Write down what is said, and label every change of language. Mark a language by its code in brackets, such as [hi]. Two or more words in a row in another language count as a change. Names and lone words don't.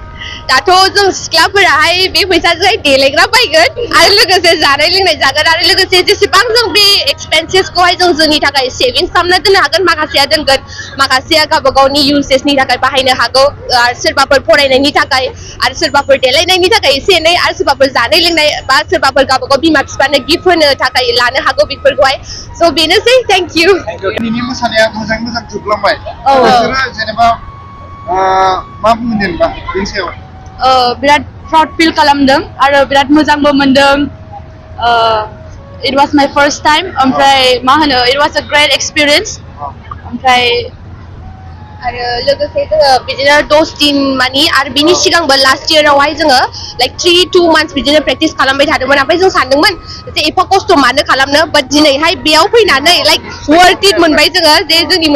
[brx] दाथ' जों सिख्लाफोराहाय बे फैसाजों देलायग्रा बायगोन आरो लोगोसे जानाय लोंनाय जागोन आरो लोगोसे जेसेबां जों बे एक्सपेन्सेसखौहाय जोंनि थाखाय सेभिंस खालामना दोननो हागोन माखासेया दोनगोन माखासेया गावबा गावनि इउसेसनि थाखाय बाहायनो हागौ आरो सोरबाफोर फरायनायनि थाखाय आरो सोरबाफोर देलायनायनि थाखाय एसे एनै आरो सोरबाफोर जानाय लोंनाय बा सोरबाफोर गावबा गाव बिमा बिफानो गिफ्ट होनो थाखाय लानो हागौ बेफोरखौहाय स' बेनोसै [en] thank you [brx] दिनैनि मोसानाया मोजां जोबलांबाय नोंसोरो जेनेबा मा बुंगोन जेनेबा बेनि सायाव बिराद प्राउड फिल खालामदों आरो बिराद मोजांबो मोनदों [en] it was my first time [brx] ओमफ्राय मा होनो [en] it was a great experience [brx] ओमफ्राय आरो लोगोसे जोङो बिदिनो 10 दिन मानि आरो बिनि सिगांबो [en] last year [brx] जोङो [en] like 3-2 months [brx] बिदिनो प्रेक्टिस खालामबाय थादोंमोन ओमफ्राय जों सानदोंमोन जे एफा खस्थ' मानो खालामनो बाट दिनैहाय बेयाव फैनानै [en] like worth it [brx] मोनबाय जोङो जे जोंनि